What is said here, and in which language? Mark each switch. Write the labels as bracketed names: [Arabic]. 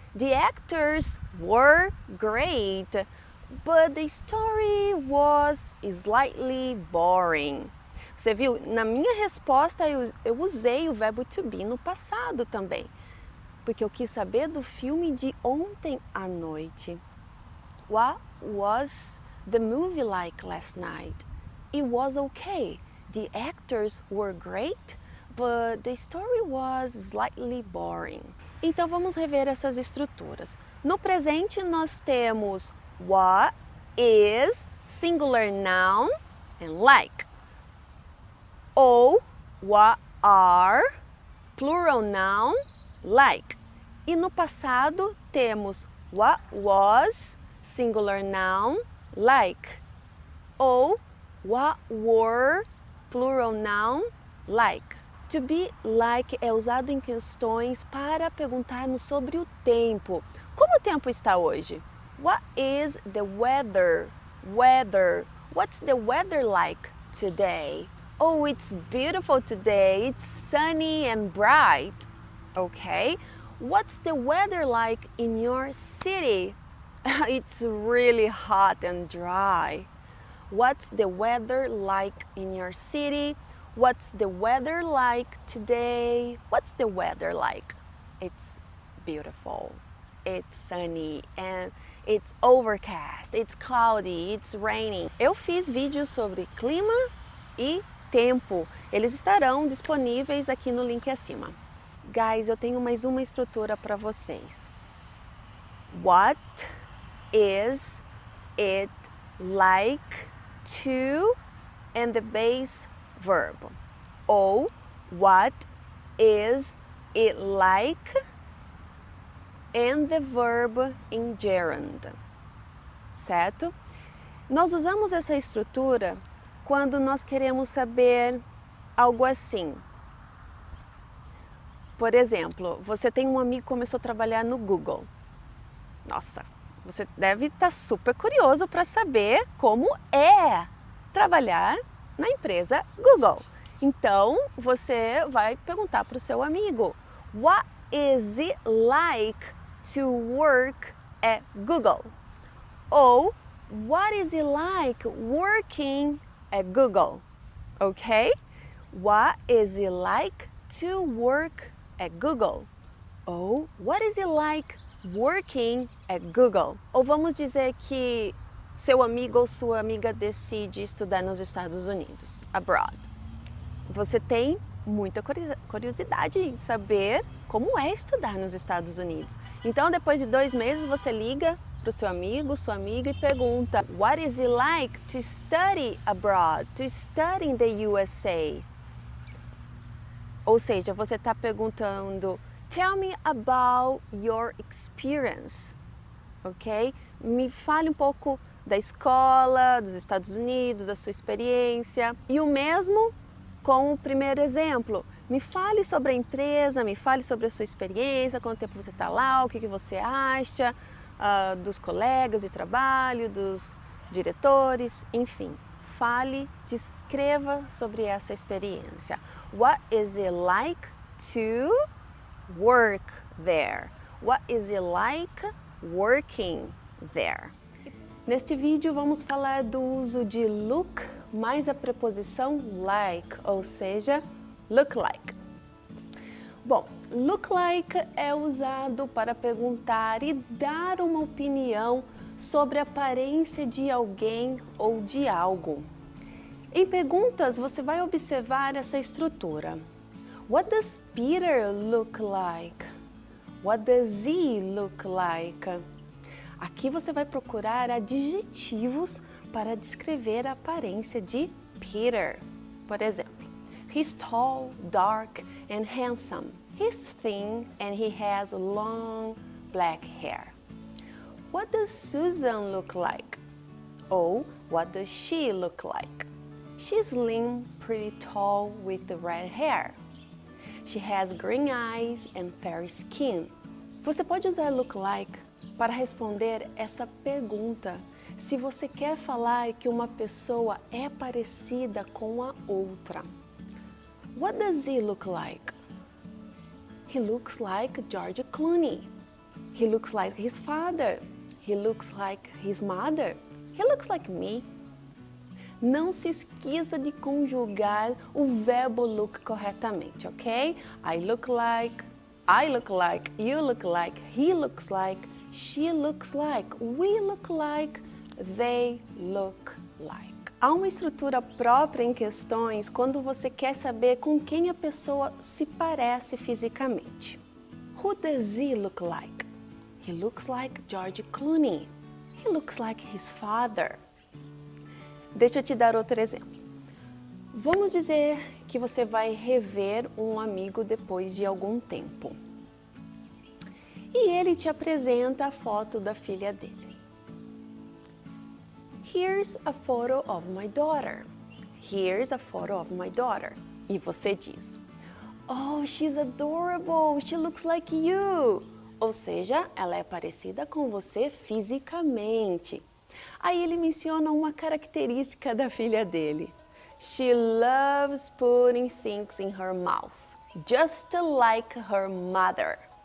[English] The actors were great, but the story was slightly boring. [Portuguese] Você viu? Na minha resposta eu usei o verbo to be no passado também, porque eu quis saber do filme de ontem à noite. [English] What was the movie like last night? It was okay. The actors were great, but the story was slightly boring. [Portuguese] Então vamos rever essas estruturas. No presente nós temos [English] what is, singular noun, and like. Ou what are, plural noun, like. [Portuguese] E no passado temos [English] what was, singular noun, like. Ou what were, plural noun, like. [Portuguese] To be like é usado em questões para perguntarmos sobre o tempo. Como o tempo está hoje? [English] What is the weather? Weather. What's the weather like today? Oh, it's beautiful today. It's sunny and bright. Okay. What's the weather like in your city? It's really hot and dry. What's the weather like in your city? What's the weather like today? What's the weather like? It's beautiful. It's sunny and it's overcast. It's cloudy. It's raining. [Portuguese] Eu fiz vídeos sobre clima e tempo. Eles estarão disponíveis aqui no link acima. Guys, eu tenho mais uma estrutura para vocês. [English] What is it like to and the base verb? Ou what is it like and the verb in gerund? [Portuguese] Certo? Nós usamos essa estrutura quando nós queremos saber algo assim. Por exemplo, você tem um amigo que começou a trabalhar no Google. Nossa, você deve estar super curioso para saber como é trabalhar na empresa Google. Então, você vai perguntar para o seu amigo: [English] What is it like to work at Google? Ou What is it like working at Google? Ok? What is it like to work at Google? Ou What is it like working at Google? [Portuguese] Ou vamos dizer que seu amigo ou sua amiga decide estudar nos Estados Unidos, abroad. Você tem muita curiosidade em saber como é estudar nos Estados Unidos. Então, depois de 2 meses, você liga para o seu amigo, sua amiga e pergunta: [English] What is it like to study abroad, to study in the USA? [Portuguese] Ou seja, você está perguntando: [English] Tell me about your experience, [Portuguese] ok? Me fale um pouco da escola, dos Estados Unidos, da sua experiência. E o mesmo com o primeiro exemplo. Me fale sobre a empresa, me fale sobre a sua experiência, quanto tempo você está lá, o que você acha dos colegas de trabalho, dos diretores, enfim. Fale, descreva sobre essa experiência. [English] What is it like to work there? What is it like working there? [Portuguese] Neste vídeo vamos falar do uso de look mais a preposição like, ou seja, look like. Bom, look like é usado para perguntar e dar uma opinião sobre a aparência de alguém ou de algo. Em perguntas, você vai observar essa estrutura. [English] What does Peter look like? What does he look like? [Portuguese] Aqui você vai procurar adjetivos para descrever a aparência de Peter. Por exemplo, [English] he's tall, dark and handsome. He's thin and he has long black hair. What does Susan look like? Ou what does she look like? She's slim, pretty tall with the red hair. She has green eyes and fair skin. [Portuguese] Você pode usar look like para responder essa pergunta. Se você quer falar que uma pessoa é parecida com a outra. [English] What does he look like? He looks like George Clooney. He looks like his father. He looks like his mother. He looks like me. [Portuguese] Não se esqueça de conjugar o verbo look corretamente, ok? [English] I look like, you look like, he looks like, she looks like, we look like, they look like. [Portuguese] Há uma estrutura própria em questões quando você quer saber com quem a pessoa se parece fisicamente. [English] Who does he look like? He looks like George Clooney. He looks like his father. [Portuguese] Deixa eu te dar outro exemplo. Vamos dizer que você vai rever um amigo depois de algum tempo. E ele te apresenta a foto da filha dele. [English] Here's a photo of my daughter. Here's a photo of my daughter. [Portuguese] E você diz, oh, [English] she's adorable. She looks like you. [Portuguese] Ou seja, ela é parecida com você fisicamente. Aí ele menciona uma característica da filha dele. [English] She loves putting things in her mouth, just like her mother.